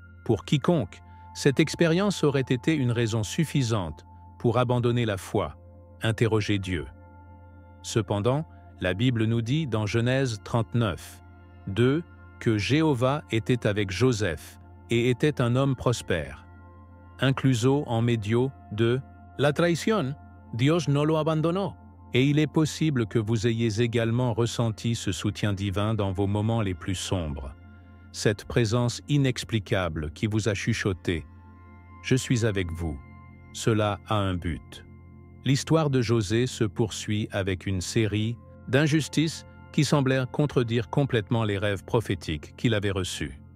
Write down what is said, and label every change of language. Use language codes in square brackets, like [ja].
[fr] Pour quiconque, cette expérience aurait été une raison suffisante pour abandonner la foi, interroger Dieu. Cependant, la Bible nous dit dans Genèse 39, 2, que Jéhovah était avec Joseph et était un homme prospère. [es] Incluso en medio de la traición, Dios no lo abandonó. [fr] Et il est possible que vous ayez également ressenti ce soutien divin dans vos moments les plus sombres. Cette présence inexplicable qui vous a chuchoté « Je suis avec vous », cela a un but. L'histoire de José se poursuit avec une série d'injustices qui semblèrent contredire complètement les rêves prophétiques qu'il avait reçus.